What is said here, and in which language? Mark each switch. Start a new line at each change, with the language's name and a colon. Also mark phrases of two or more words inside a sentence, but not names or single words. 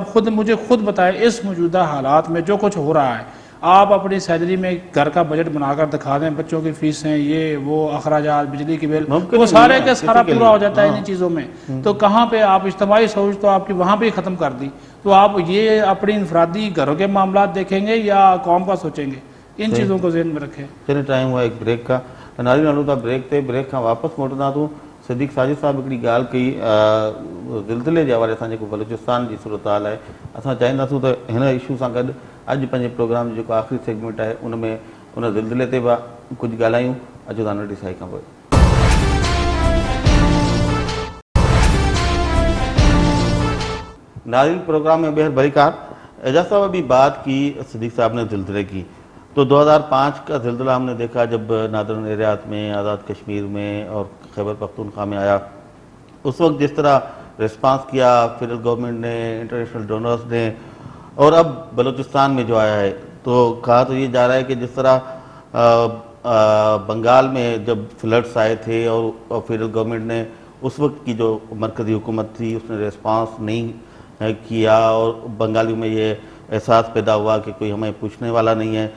Urdu: آپ خود مجھے خود بتائیں اس موجودہ حالات میں جو کچھ ہو رہا ہے، آپ اپنی سیلری میں گھر کا بجٹ بنا کر دکھا دیں، بچوں کی فیسیں، یہ وہ اخراجات، بجلی کی بل، وہ سارے کے سارا پورا ہو جاتا ہے انہیں چیزوں میں. تو کہاں پہ آپ اجتماعی سوچ تو آپ کی وہاں پہ ہی ختم کر دی. تو آپ یہ اپنی انفرادی گھروں کے معاملات دیکھیں گے یا قوم کا سوچیں گے؟ ان چیزوں کو ذہن میں رکھیں. چلے ٹائم ہوا ایک بریک کا.
Sindhi: ناظرین ہلو था ब्रेक ते. ब्रेक खां वापसि मोटंदा तूं. सिद्दीक़ साजिद साहब हिकिड़ी ॻाल्हि कई ज़िलज़िले जे हवाले सां, जेको बलूचिस्तान जी सूरत हाल आहे. असां चाहींदासीं त हिन इशू सां गॾु अॼु पंहिंजे प्रोग्राम जो जेको आख़िरी सेगमेंट आहे उन में उन ज़िलज़िले ते बि कुझु ॻाल्हायूं. अचो था नंढी साई खां पोइ. नाज़रीन प्रोग्राम में बेहद बरिकार.
Urdu: اعجاز صاحب ابھی بات کی صدیق صاحب نے زلزلے کی، تو 2005 کا زلزلہ ہم نے دیکھا جب ناردرن ایریات میں، آزاد کشمیر میں اور خیبر پختونخوا میں آیا. اس وقت جس طرح ریسپانس کیا
English: federal government
Urdu: نے,
English: international donors
Urdu: ने, اور اب بلوچستان میں جو آیا ہے، تو کہا تو یہ جا رہا ہے کہ جس طرح بنگال میں جب فلڈز آئے تھے اور
English: federal government
Urdu: نے اس وقت کی جو مرکزی حکومت تھی اس نے ریسپانس نہیں کیا اور بنگالیوں میں یہ احساس پیدا ہوا کہ کوئی ہمیں پوچھنے والا نہیں ہے.